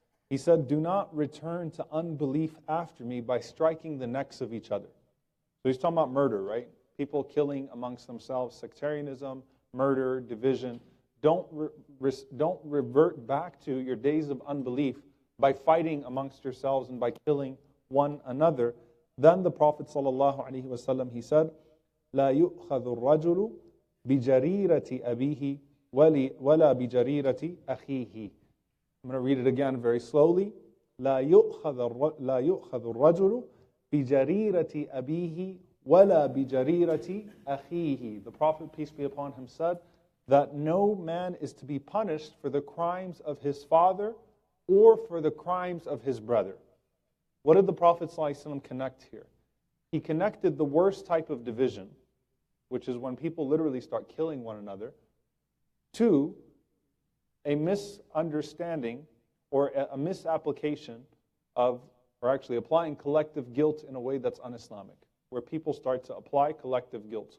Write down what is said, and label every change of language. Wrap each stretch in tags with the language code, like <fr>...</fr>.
<en>He said, do not return to unbelief after me by striking the necks of each other. So he's talking about murder, right? People killing amongst themselves, sectarianism, murder, division. Don't revert back to your days of unbelief by fighting amongst yourselves and by killing one another. Then the Prophet ﷺ, he said,</en> <ar>لا يؤخذ الرجل بجريرة أبيه ولا بجريرة أخيه.</ar> <en>I'm going to read it again very slowly.</en> <ar>لا يؤخذ الرجل بجريرة أبيه ولا بجريرة أخيه.</ar> <en>The Prophet, peace be upon him, said that no man is to be punished for the crimes of his father or for the crimes of his brother. What did the Prophet ﷺ connect here? He connected the worst type of division, which is when people literally start killing one another, to a misunderstanding or a misapplication of, or actually applying collective guilt in a way that's un-Islamic, where people start to apply collective guilt.</en>